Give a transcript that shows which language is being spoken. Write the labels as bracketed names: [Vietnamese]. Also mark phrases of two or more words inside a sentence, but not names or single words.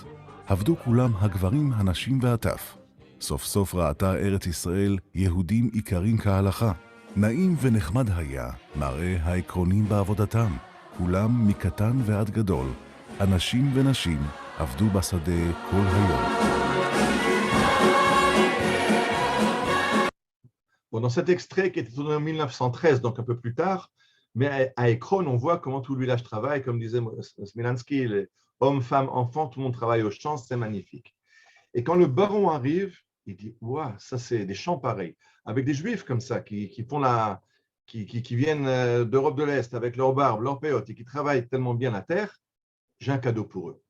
[Hebrew] עבדו כולם הגברים, הנשים והטף. סוף סוף ראתה ארץ ישראל יהודים עיקרים כהלכה. נעים ונחמד היה מראה העקרונים בעבודתם. כולם מקטן ועד גדול, אנשים ונשים עבדו בשדה כל היום. [French] Bon, dans cet extrait qui était tourné en 1913, donc un peu plus tard, mais à Ekron, on voit comment tout le village travaille, comme disait Smilansky, les hommes, femmes, enfants, tout le monde travaille au champ, c'est magnifique. Et quand le baron arrive, il dit « Ouah, ça c'est des champs pareils », avec des juifs comme ça, qui viennent d'Europe de l'Est, avec leur barbe, leur péote, et qui travaillent tellement bien la terre, j'ai un cadeau pour eux.